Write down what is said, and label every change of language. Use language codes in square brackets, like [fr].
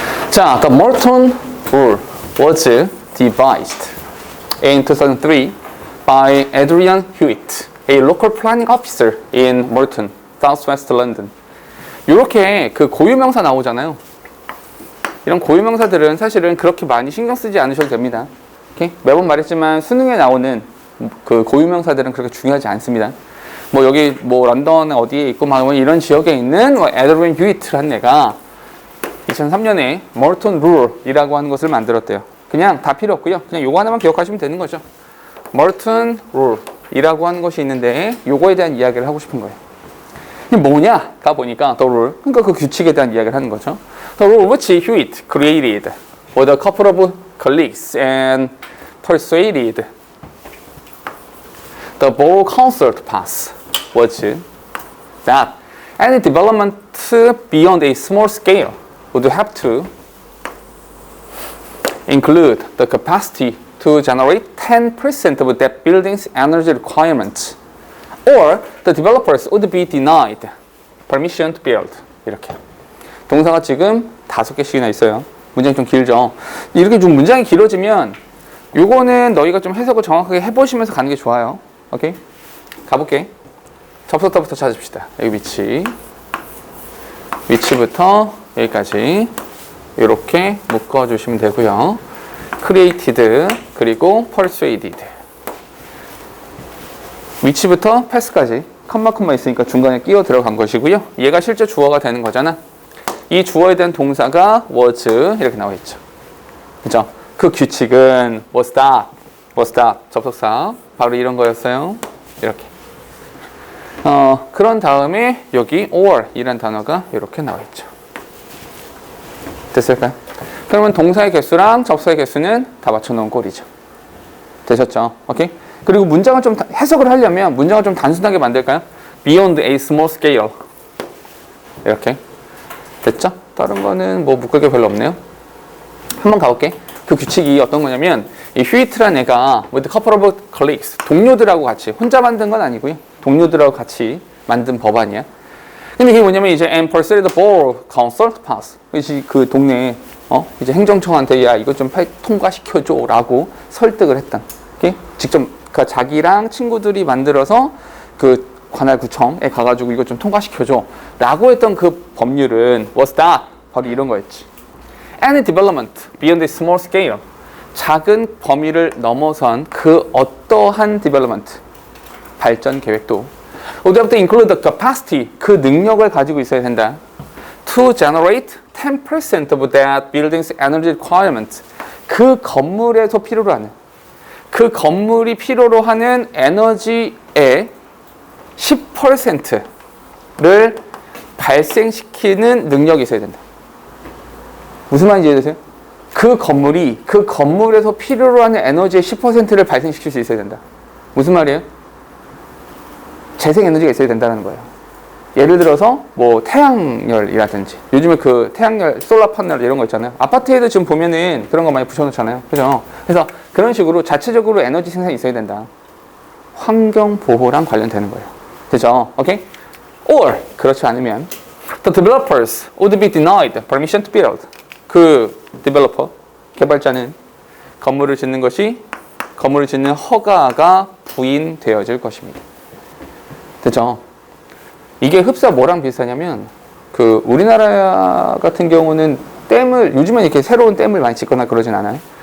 [ko] 자, 아까 [en] Morton rule was devised in 2003 by Adrian Hewitt, a local planning officer in Morton, Southwest London. [ko] 이렇게 그 고유명사 나오잖아요. 이런 고유명사들은 사실은 그렇게 많이 신경 쓰지 않으셔도 됩니다. 오케이? 매번 말했지만 수능에 나오는 그 고유명사들은 그렇게 중요하지 않습니다. 뭐 여기 뭐 런던 어디에 있고 막 이런 지역에 있는 에드윈 휴이트라는 애가 2003년에 Morton Rule이라고 하는 것을 만들었대요. 그냥 다 필요 없고요. 그냥 요거 하나만 기억하시면 되는 거죠. Morton Rule이라고 하는 것이 있는데 요거에 대한 이야기를 하고 싶은 거예요. 이게 뭐냐? 가 보니까 [en] the rule, [ko] 그러니까 그 규칙에 대한 이야기를 하는 거죠. [en] The rule which Hewitt created with a couple of colleagues and persuaded the Borough Council to pass was that any development beyond a small scale would have to include the capacity to generate 10% of that building's energy requirements, or the developers would be denied permission to build. [ko] 이렇게. 동사가 지금 5개씩이나 있어요. 문장이 좀 길죠. 이렇게 좀 문장이 길어지면 요거는 너희가 좀 해석을 정확하게 해보시면서 가는 게 좋아요. 오케이? 가볼게. 접속사부터 찾읍시다. 여기 위치. 위치부터 여기까지 이렇게 묶어주시면 되고요. created 그리고 persuaded 위치부터 패스까지 컴마 있으니까 중간에 끼어 들어간 것이고요. 얘가 실제 주어가 되는 거잖아. 이 주어에 대한 동사가 was 이렇게 나와 있죠. 그죠? 그 규칙은 [en] was that [ko] 접속사 바로 이런 거였어요. 이렇게. 그런 다음에 여기 or 이란 단어가 이렇게 나와 있죠. 됐을까요? 그러면 동사의 개수랑 접사의 개수는 다 맞춰놓은 꼴이죠. 되셨죠? 오케이? 그리고 문장을 좀 해석을 하려면 문장을 좀 단순하게 만들까요? [en] Beyond a small scale 이렇게 됐죠? [ko] 다른 거는 뭐 묶을 게 별로 없네요. 한번 가볼게. 그 규칙이 어떤 거냐면 이 휴이트란 애가 [en] with a couple of colleagues [ko] 동료들하고 같이 혼자 만든 건 아니고요. 동료들하고 같이 만든 법안이야. 근데 이게 뭐냐면 이제 [en] and persuaded the borough council to pass. [ko] 그 동네 이제 행정청한테 야 이거 좀 통과시켜줘라고 설득을 했다. 오케이? 직접 그 자기랑 친구들이 만들어서 그 관할 구청에 가가지고 이거 좀 통과시켜줘라고 했던 그 법률은 [en] was that [ko] 바로 이런 거였지. [en] Any development beyond a small scale [ko] 작은 범위를 넘어선 그 어떠한 development 발전 계획도 [en] would have to include the capacity [ko] 그 능력을 가지고 있어야 된다. [en] To generate 10% of that building's energy requirement [ko] 그 건물에서 필요로 하는 그 건물이 필요로 하는 에너지의 10%를 발생시키는 능력이 있어야 된다. 무슨 말인지 이해되세요? 그 건물에서 필요로 하는 에너지의 10%를 발생시킬 수 있어야 된다. 무슨 말이에요? 재생 에너지가 있어야 된다는 거예요. 예를 들어서 뭐 태양열이라든지 요즘에 그 태양열 솔라 파넬 이런 거 있잖아요. 아파트에도 지금 보면은 그런 거 많이 붙여놓잖아요. 그죠? 그래서 그런 식으로 자체적으로 에너지 생산이 있어야 된다. 환경 보호랑 관련되는 거예요. 그죠? 오케이? [en] Or [ko] 그렇지 않으면 [en] the developers would be denied permission to build. [ko] 그 developer 개발자는 건물을 짓는 허가가 부인되어질 것입니다. 됐죠? 이게 흡사 뭐랑 비슷하냐면 그 우리나라 같은 경우는 댐을 요즘은 이렇게 새로운 댐을 많이 짓거나 그러진 않아요.